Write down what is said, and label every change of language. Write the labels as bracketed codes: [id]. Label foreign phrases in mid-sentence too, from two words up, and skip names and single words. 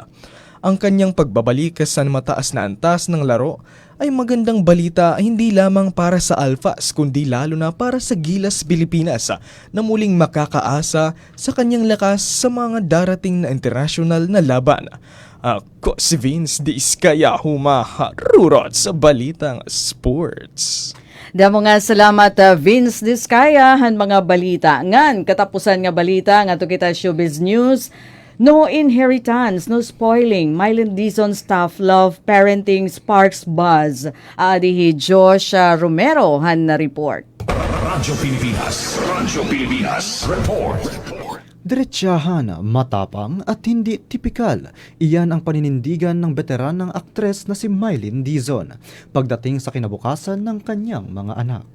[tl] Ang kanyang pagbabalik sa mataas na antas ng laro ay magandang balita hindi lamang para sa Alphas kundi lalo na para sa Gilas Pilipinas na muling makakaasa sa kanyang lakas sa mga darating na international na laban. Ako si Vince Discaya humaharurot sa Balitang Sports. [war] Damo nga salamat Vince Discaya han mga balita. Ngan katapusan nga balita nga to kita [en] showbiz news. No inheritance, no spoiling. Mylan Dizon staff love parenting sparks buzz. [war] Adihi Josh Romero han na report. Radyo Pilipinas Report. [tl] Diretsahan, matapang at hindi tipikal. Iyan ang paninindigan ng veteranang aktres na si Mylan Dizon pagdating sa kinabukasan ng kanyang mga anak.